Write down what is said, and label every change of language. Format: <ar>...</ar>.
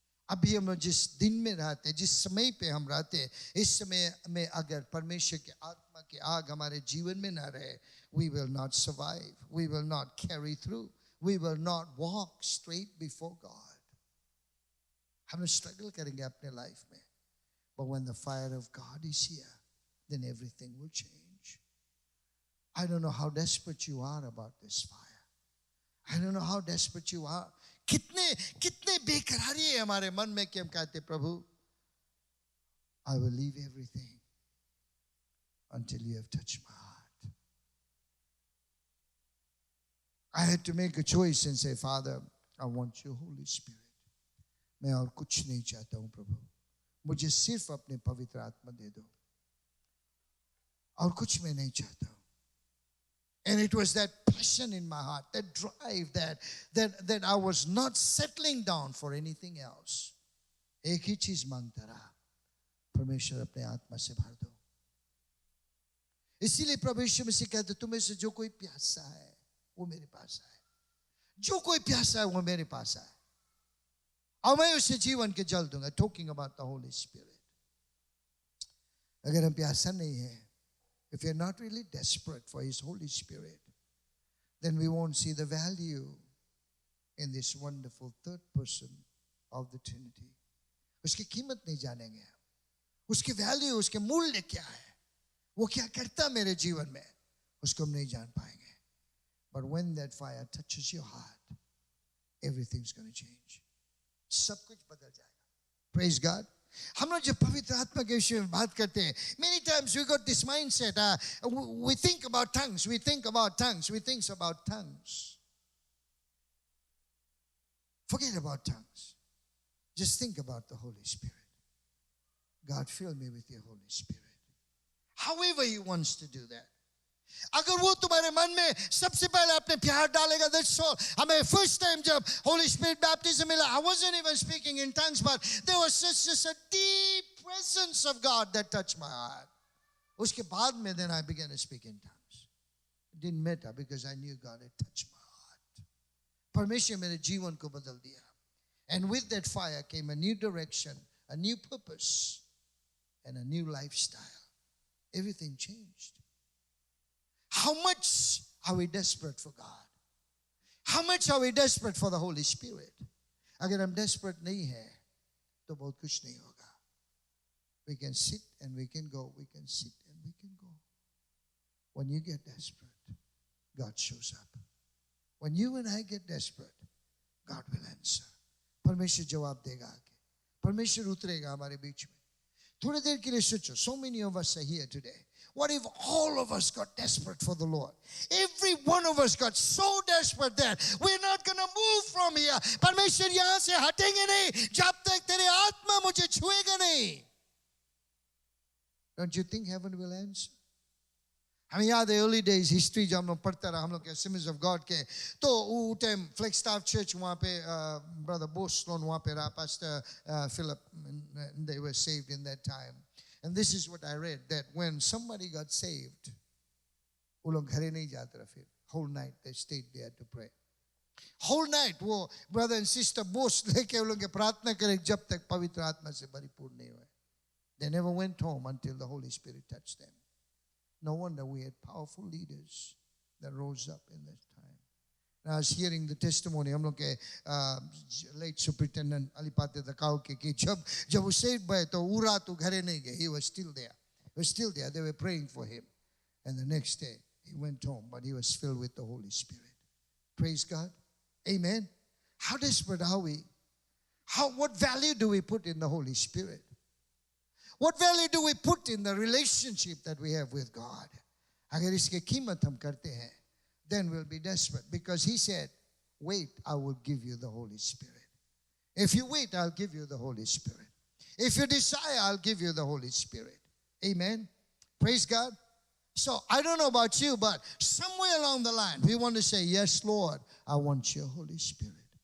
<hi>अभी हम जिस दिन में रहते हैं, जिस समय पे हम रहते हैं, इस समय में अगर परमेश्वर के आत्मा की आग हमारे जीवन में ना रहे,</hi> <en>we will not survive. We will not carry through. We will not walk straight before God.</en> <hi>हम struggle करेंगे अपने life में.</hi> <en>But when the fire of God is here, then everything will change. I don't know how desperate you are about this fire. I don't know how desperate you are.</en> <hi>कितने बेकरारी है हमारे मन में कि हम कहते प्रभु,</hi> <en>I will leave everything until you have touched my heart. I had to make a choice and say, Father, I want your Holy Spirit.</en> <hi>मैं और कुछ नहीं चाहता हूँ प्रभु, मुझे सिर्फ अपने पवित्र आत्मा दे दो, और कुछ मैं नहीं चाहता हूँ.</hi> <en>And it was that passion in my heart, that drive, that I was not settling down for anything else.</en> <hi>एक ही चीज मांगता रहा, परमेश्वर अपने आत्मा से भर दो. इसीलिए परमेश्वर में से कहते तुम्हें से जो कोई प्यासा है वो मेरे पास आए. जो कोई प्यासा है वो मेरे पास आए और मैं उसे जीवन के जल दूंगा.</hi> <en>Talking about the Holy Spirit.</en> <hi>अगर हम प्यासा नहीं है,</hi> <en>if you're not really desperate for His Holy Spirit, then we won't see the value in this wonderful third person of the Trinity.</en> <hi>उसकी कीमत नहीं जानेंगे हम. उसकी वैल्यू, उसके मूल्य क्या है, वो क्या करता मेरे जीवन में, उसको हम नहीं जान पाएंगे.</hi> <en>But when that fire touches your heart, everything's going to change.</en> <hi>सब कुछ बदल जाएगा.</hi> <en>Praise God.</en> <hi>हम लोग जब पवित्र आत्मा के विषय में बात करते हैं,</hi> <en>many times we got this mindset, we think about tongues, we think about tongues. Forget about tongues. Just think about the Holy Spirit. God, fill me with your Holy Spirit. However He wants to do that.</en> <hi>अगर वो तुम्हारे मन में सबसे पहले अपने प्यार डालेगा,</hi> <en>that's all. हमें first time जब Holy Spirit baptism मिला, I wasn't even speaking in tongues, but there was just a deep presence of God that touched my heart.</en> <hi>उसके बाद में</hi> <en>then I began to speak in tongues. It didn't matter because I knew God had touched my heart.</en> <hi>परमेश्वर मेरे जीवन को बदल दिया.</hi> <en>And with that fire came a new direction, a new purpose, and a new lifestyle. Everything changed. How much are we desperate for God? How much are we desperate for the Holy Spirit?</en> <hi>अगर हम desperate नहीं है तो बहुत कुछ नहीं होगा.</hi> <en>We can sit and we can go. We can sit and we can go. When you get desperate, God shows up. When you and I get desperate, God will answer.</en> <hi>परमेश्वर जवाब देगा आगे. परमेश्वर उतरेगा हमारे बीच में. थोड़ी देर के लिए सोचो.</hi> <en>So many of us are here today. What if all of us got desperate for the Lord? Every one of us got so desperate that we're not going to move from here.</en> <hi>परमेश्वर यहाँ से हटेंगे नहीं जब तक तेरे आत्मा मुझे छुएगा नहीं.</hi> <en>Don't you think heaven will answer?</en> <hi>हमें याद है early days history जब हम लोग पढ़ते रहे हम लोग के Assemblies of God के तो वो टाइम Flagstaff Church वहाँ पे brother Boston वहाँ पे रहा pastor Philip</hi> <en>and they were saved in that time. And this is what I read, that when somebody got saved,</en> <hi>वो लोग घरे नहीं जाते रहे फिर.</hi> <en>Whole night they stayed there to pray. Whole night</en> <hi>वो brother and sister Bose लेके वो लोग के प्रार्थना करे जब तक पवित्र आत्मा से परिपूर्ण नहीं हुए.</hi> <en>They never went home until the Holy Spirit touched them. No wonder we had powerful leaders that rose up in that time. And I was hearing the testimony</en> <hi>हम लोग के late superintendent Alipate Dakau के कि जब वो saved भए तो वो रात वो घरे नहीं गए.</hi> <en>He was still there. He was still there. They were praying for him. And the next day he went home, but he was filled with the Holy Spirit. Praise God. Amen. How desperate are we? What value do we put in the Holy Spirit? What value do we put in the relationship that we have with God?</en> <hi>अगर इसके कीमत हम करते हैं,</hi> <en>then we'll be desperate. Because he said, wait, I will give you the Holy Spirit. If you wait, I'll give you the Holy Spirit. If you desire, I'll give you the Holy Spirit. Amen. Praise God. So I don't know about you, but somewhere along the line, we want to say, yes, Lord, I want your Holy Spirit.</en>